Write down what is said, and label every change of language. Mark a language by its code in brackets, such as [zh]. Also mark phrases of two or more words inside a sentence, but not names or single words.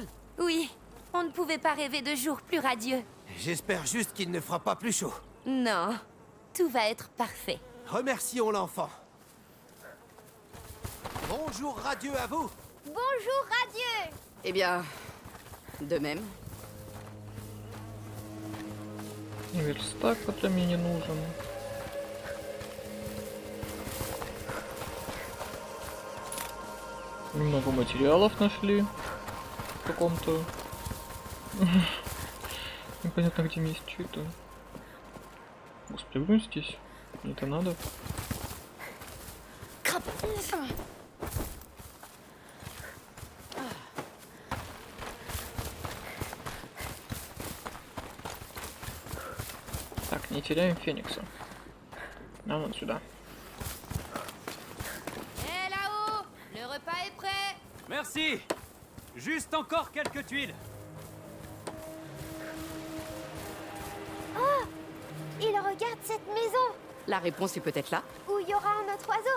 [fr] Oui, on ne pouvait pas rêver de jours plus radieux. J'espère juste qu'il ne fera pas plus chaud. Non, tout va être parfait. Remercions l'enfant. Bonjour radieux à vous. Bonjour, radieux. Eh bien, de même. [ru] Верстак, который мне не нужен. Немного материалов нашли. В каком-то... Непонятно где месте. Что это? Господи, вы здесь? Мне это надо? Так, не теряем Феникса. Нам вон сюда. [fr] Hé là-haut, le repas est prêt. Merci. Juste encore quelques tuiles. Oh, il regarde cette maison. La réponse est peut-être là. Où il y aura un autre oiseau.